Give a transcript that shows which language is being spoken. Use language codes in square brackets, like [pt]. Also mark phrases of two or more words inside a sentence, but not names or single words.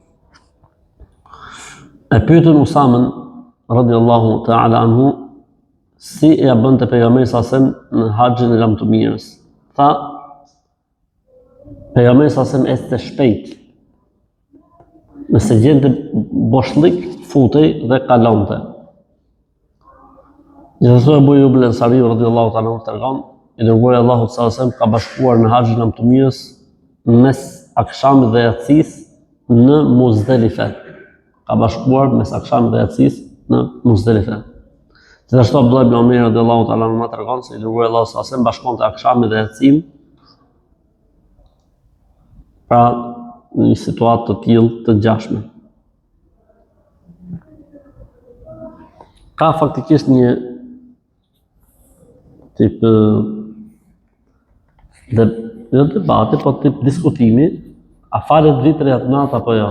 [sq] E pyetën Usamën [ar] رضي الله تعالى عنه [sq] si e bënte pejgamberi [ar] صلى الله عليه وسلم [sq] në haxhin e lamtumirës. Tha, pejgamberi [ar] صلى الله عليه وسلم [sq] ecte shpejt. Nëse gjente boshllik, futej dhe kalonte. Gjithashtu Abu Ayyub al-Ansari [ar] رضي الله تعالى عنه [sq] tregon, i dërguari Allahut [ar] صلى الله عليه وسلم [sq] ka bashkuar në haxhin e lamtumirës mes akşamit dhe yatsis në Muzdalife. Ka bashkuar mes akşamit dhe yatsis në Muzdalife. Gjithashtu Abdullah ibn Umar [ar] رضي الله تعالى عنه [sq] tregon se i dërguari Allahut [ar] صلى الله عليه وسلم [sq] bashkonte akşamin dhe yatsin. Pra në një situatë të tillë të ngjashme. Ka faktikisht një tip debati, po tip diskutimi, a falet vitri atë natë apo jo?